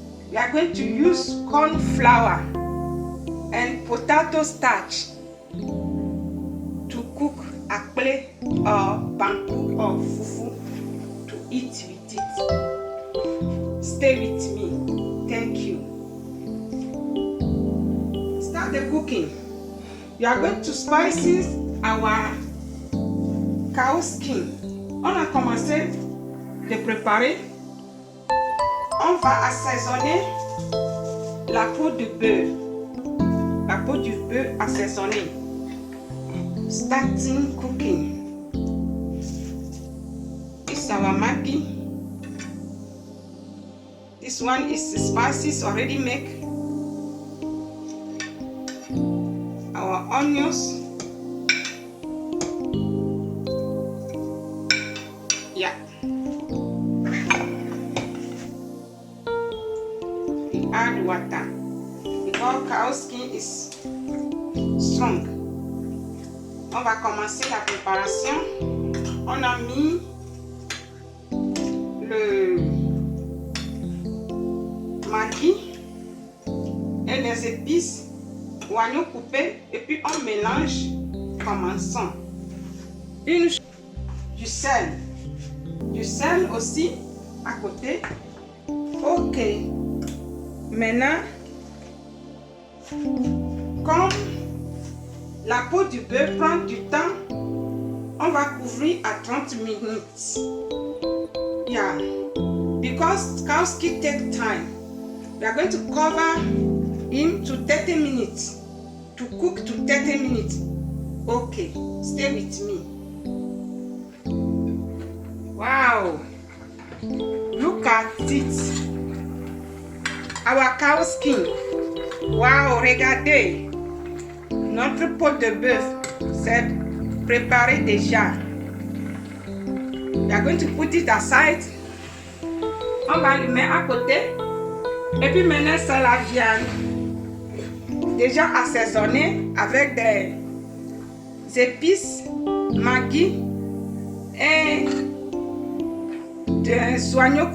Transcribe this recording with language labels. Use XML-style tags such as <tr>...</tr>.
<en>We are going to use corn flour and potato starch to cook akple or banku or fufu to eat with it. Stay with me. Thank you. Start the cooking. We are going to spices our cow skin.</en> <fr>On a commencé de préparer. On va assaisonner la peau de bœuf. La peau du bœuf assaisonnée.</fr> <en>Starting cooking. This is our Maggi. This one is the spices already made. Our onions. Yeah. We add water because cow skin is strong.</en> <fr>On va commencer la préparation. On a mis le Maggi et les épices, oignons coupés, et puis on mélange. Commençons. Du sel aussi à côté. Ok. Maintenant, comme la peau du bœuf prend du temps, on va couvrir à 30 minutes.</fr> <en>Yeah, because cow skin take time. We are going to cover him to 30 minutes. To cook to 30 minutes. Okay, stay with me. Wow, look at it. Our cow skin.</en> <fr>Wow, regardez. Notre peau de bœuf, c'est préparé déjà.</fr> <en>We are going to put it aside.</en> <fr>On va le mettre à côté. Et puis maintenant, c'est la viande. Déjà assaisonnée avec des épices, Maggi et des oignons coupés.</fr>